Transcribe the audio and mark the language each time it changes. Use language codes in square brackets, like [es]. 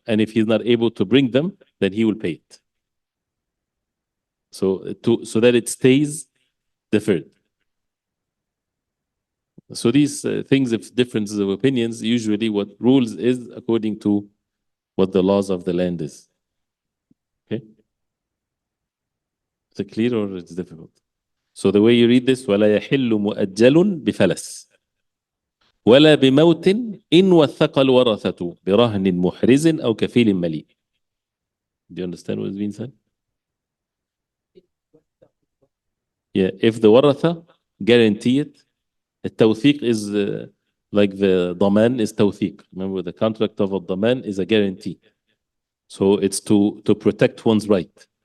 [en] And if he's not able to bring them, then he will pay it. So that it stays deferred. So these things, if differences of opinions, usually what rules is according to what the laws of the land is. Okay? Is it clear or it's difficult? [ar] So the way you read this, وَلَا يَحِلُّ مُؤَجَّلٌ بِفَلَسٍ وَلَا بِمَوْتٍ إِنْ وَثَّقَ الْوَرَثَةُ بِرَهْنٍ مُحْرِزٍ أَوْ كَفِيلٍ مَلِيٍ. [en] Do you understand what is being said? Yeah, if the waratha guarantee it, التوثيق is like the ضمان is توثيق. Remember, the contract of a ضمان is a guarantee. So it's to protect one's right.